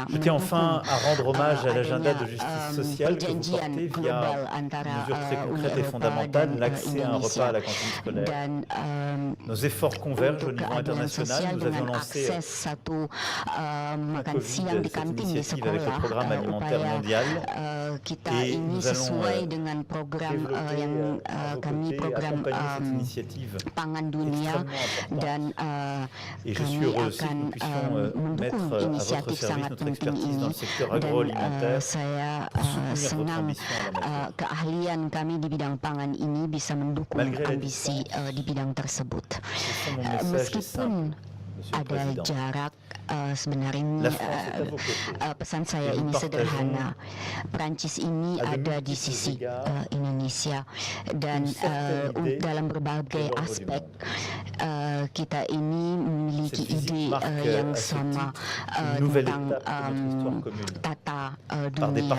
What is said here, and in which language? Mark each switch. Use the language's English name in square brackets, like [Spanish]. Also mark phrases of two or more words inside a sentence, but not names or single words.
[French] Je tiens enfin à rendre hommage à l'agenda [Indonesian] adanya, [French] de justice sociale que vous [Indonesian] perjanjian [French] portez [Indonesian] global [French] via [Indonesian] antara [French] une mesure très [Indonesian] Uni [French] concrète et [Indonesian] Eropa [French] fondamentale, [Indonesian] dan [French] l'accès à un [Indonesian] Indonesia. [French] repas à la cantine scolaire. [Indonesian] Dan [French] Nos efforts convergent au [Indonesian] untuk [French] niveau [Indonesian] keadilan [French] international. [Indonesian] sosial [French] Nous avions [Indonesian] dengan [French] lancé [Indonesian] akses satu makan [French] Covid, [Indonesian] siang di [French] cette [Indonesian] kantin di [French] initiative avec le [Indonesian] sekolah, [French] programme alimentaire [Indonesian] upaya [French] mondial. [Indonesian] kita [French] Et [Indonesian] ini [French] nous allons [Indonesian] sesuai dengan program [French] développer [Indonesian] yang [French] à vos [Indonesian] kami [French] côtés, [Indonesian] program [French] accompagner cette initiative [Indonesian] pangan dunia [French] extrêmement importante. [Indonesian] dan [French] Et je suis [Indonesian] kami [French] heureux aussi que [Indonesian] akan [French] nous puissions [Indonesian] mendukung [French] mettre à votre [Indonesian] inisiatif [French] service [Indonesian] sangat [French] notre [Indonesian] penting [French] expertise [Indonesian] ini [French] dans le secteur [Indonesian] dan [French] agroalimentaire [Indonesian] saya [French] pour soutenir votre [Indonesian] senang [French] ambition en la matière. [Indonesian] keahlian kami di bidang pangan ini bisa mendukung [French] Malgré la [Indonesian] ambisi di bidang tersebut. [French] C'est mon message est [Indonesian] Meskipun [French] simple, Monsieur le [Indonesian] ada [French] Président. [Indonesian] jarak sebenarnya [French] La France est à vos côtés. [Indonesian] pesan saya [French] Et nous [Indonesian] ini [French] partageons [Indonesian] sederhana. Prancis ini ada di sisi Indonesia, dan dalam berbagai aspek kita ini memiliki ide yang sama tentang tata dunia.